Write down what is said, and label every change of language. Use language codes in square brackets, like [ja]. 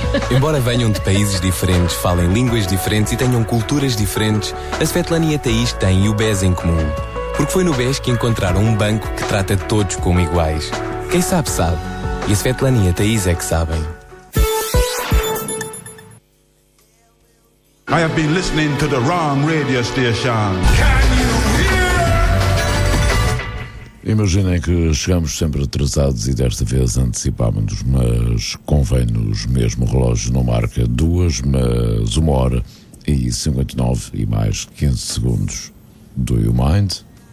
[pt] Embora venham de países diferentes, falem línguas diferentes e tenham culturas diferentes, a Svetlana e a Thaís têm o BES em comum. Porque foi no BES que encontraram um banco que trata todos como iguais. Quem sabe, sabe. E a Svetlana e a Thaís é que sabem. [en] I have been listening to the wrong radio station. [pt] Imaginem que chegamos sempre atrasados e desta vez antecipámos-nos, mas convém-nos mesmo, o relógio não marca duas, mas uma hora e 59 e mais 15 segundos. [en] Do You Mind?